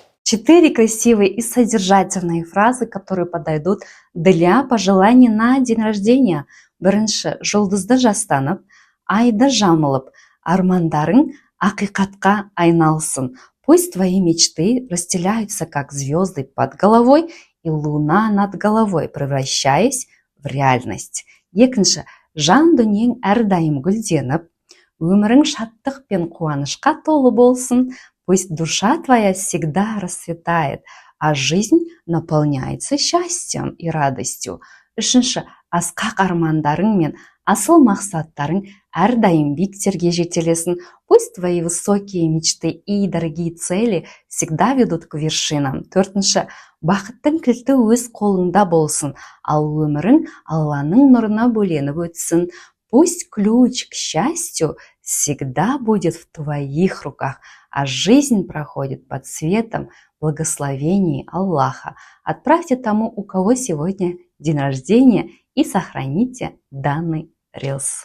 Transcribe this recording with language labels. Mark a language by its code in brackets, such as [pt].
[ru] 4 красивые и содержательные фразы, которые подойдут для пожеланий на день рождения. [kk] Бірінші, жұлдызды жастанып, айды жамылып, армандарың ақиқатқа айналсын. [ru] Пусть твои мечты расстеляются, как звезды под головой и луна над головой, превращаясь в реальность. [kk] Екінші, жан дүниең әрдайым гүлденіп, өмірің шаттық пен қуанышқа толы болсын. [ru] Пусть душа твоя всегда расцветает, а жизнь наполняется счастьем и радостью. [kk] Үшінші, асқақ армандарың мен асыл мақсаттарың әрдайым биіктерге жетелесін. [ru] Пусть твои высокие мечты и дорогие цели всегда ведут к вершинам. [kk] Төртінші, бақыттың кілті өз қолыңда болсын, ал өмірің Алланың нұрына бөленіп өтсін. [ru] Пусть ключ к счастью всегда будет в твоих руках, а жизнь проходит под светом благословений Аллаха. Отправьте тому, у кого сегодня день рождения, и сохраните данный рилс.